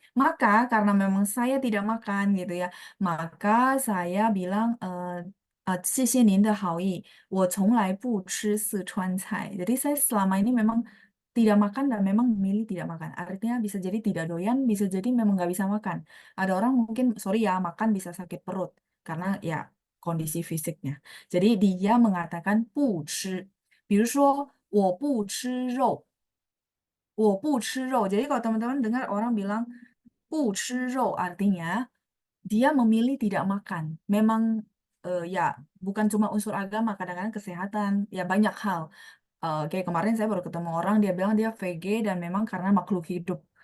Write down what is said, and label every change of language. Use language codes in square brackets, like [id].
[id] Maka karena memang saya tidak makan gitu ya, maka saya bilang, [zh] 谢谢您的好意，我从来不吃四川菜. [id] Jadi saya selama ini memang tidak makan dan memang memilih tidak makan. Artinya bisa jadi tidak doyan, bisa jadi memang nggak bisa makan. Ada orang mungkin, sorry ya, makan bisa sakit perut karena ya kondisi fisiknya. Jadi dia mengatakan [zh] 不吃，比如说我不吃肉，我不吃肉. [id] Jadi kalau teman-teman dengar orang bilang [zh] 不吃肉, [id] artinya dia memilih tidak makan. Memang ya bukan cuma unsur agama, kadang-kadang kesehatan, ya banyak hal. Kayak kemarin saya baru ketemu orang, dia bilang dia VG dan memang karena makhluk hidup.